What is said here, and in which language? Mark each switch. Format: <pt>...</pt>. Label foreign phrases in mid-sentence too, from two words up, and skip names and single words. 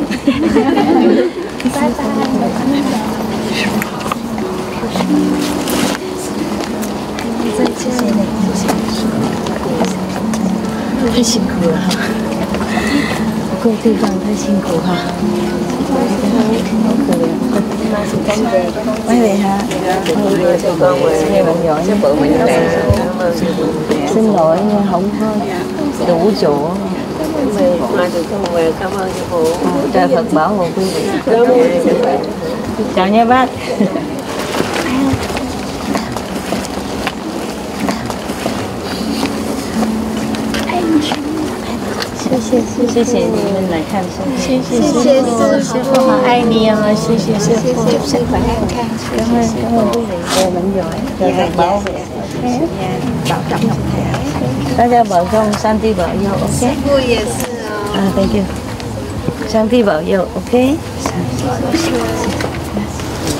<zh>拜拜。谢谢你，太辛苦了哈，各地方太辛苦哈，好可怜。</zh> <vi>mấy vị hả? Xin lỗi không có đủ chỗ. Cảm ơn sư phụ. Trời Phật bảo hộ quý vị. Chào nha bác.</vi> <zh>谢谢你们来看师父，谢谢师父，好爱你哦，谢谢师父，师父爱看，</zh> <vi>cảm ơn quý vị, về mình giỏi, dạ, bảo trọng Ngọc Như,</vi> <zh>大家保重，上帝保佑 ，OK？师父也是哦，</zh> <en>Thank you，</en> <zh>上帝保佑 ，OK？</zh>